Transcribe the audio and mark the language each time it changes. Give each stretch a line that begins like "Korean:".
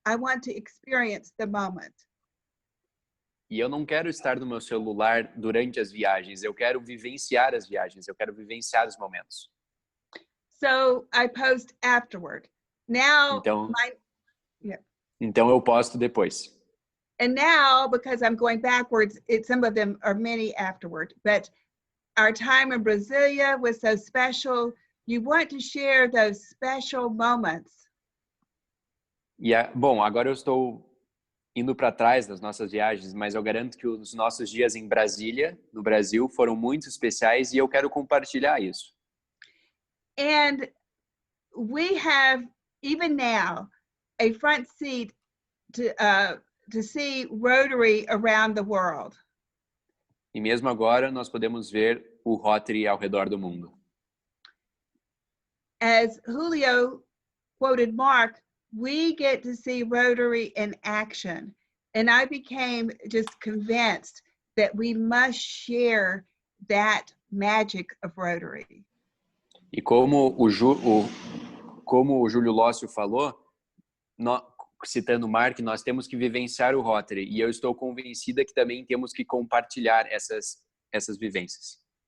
English: I want to experience the moment.
Portuguese: E eu não quero estar no meu celular durante as viagens, eu quero vivenciar as viagens, eu quero vivenciar os momentos.
English: So I post afterward. Now,
Portuguese: Então eu posto depois.
English: and now, because I'm going backwards, some of them are many afterward, but our time in Brasilia was so special. You want to share those special moments.
Portuguese: Bom, agora eu estou indo para trás das nossas viagens, mas eu garanto que os nossos dias em Brasília, no Brasil, foram muito especiais e eu quero compartilhar isso.
English: And we have, even now, a front seat to see Rotary around the world.
Portuguese: E mesmo agora nós podemos ver o Rotary ao redor do mundo.
English: As Julio quoted Mark, we get to see Rotary in action. And I became just convinced that we must share that magic of Rotary.
Portuguese: E como o Júlio Lócio falou, citando Mark, nós temos que vivenciar o Rotary. E eu estou convencida que também temos que compartilhar essas vivências.